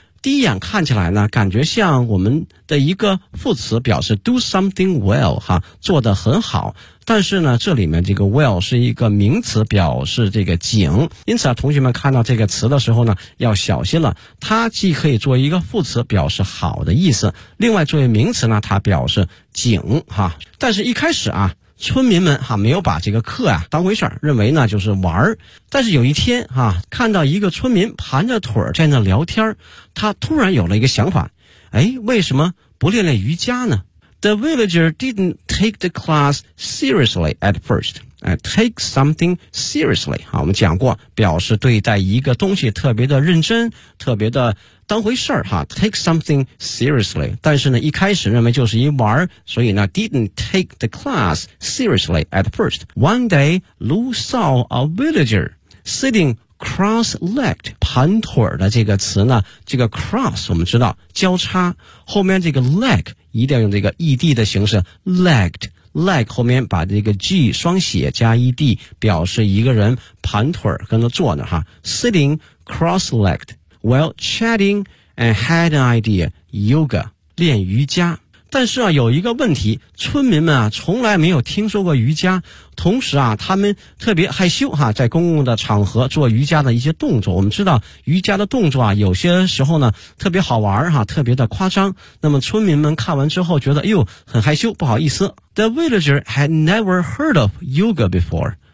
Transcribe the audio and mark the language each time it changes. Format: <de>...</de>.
<zh>第一眼看起来呢感觉像我们的一个副词表示</zh> <en>do something well</en> <zh>哈，做得很好，但是呢这里面这个 well 是一个名词表示这个井，因此啊同学们看到这个词的时候呢要小心了，它既可以做一个副词表示好的意思，另外作为名词呢它表示井哈。但是一开始啊村民们哈没有把这个课啊当回事儿，认为呢就是玩儿。但是有一天哈，看到一个村民盘着腿在那聊天，他突然有了一个想法，哎，为什么不练练瑜伽呢？</zh> <en>The villager didn't take the class seriously at first. Take something seriously.</en> <zh>好，我们讲过表示对待一个东西特别的认真，特别的当回事儿哈，</zh> <en>take something seriously，</en> <zh>但是呢一开始认为就是一玩，所以呢</zh> <en>didn't take the class seriously at first. One day Lu saw a villager sitting cross-legged，</en> <zh>盘腿的这个词呢，这个 cross 我们知道交叉，后面这个 leg 一定要用这个 ed 的形式， legged， leg 后面把这个 g 双写加 ed， 表示一个人盘腿跟着坐呢哈，</zh> <en>sitting cross-legged。 Well, chatting and had an idea, yoga,</en> <zh>练瑜伽。但是啊有一个问题，村民们啊从来没有听说过瑜伽，同时啊他们特别害羞哈，在公共的场合做瑜伽的一些动作。我们知道瑜伽的动作啊有些时候呢特别好玩哈，特别的夸张。那么村民们看完之后觉得哎呦很害羞不好意思。</zh> <en>The villager had never heard of yoga before.</en>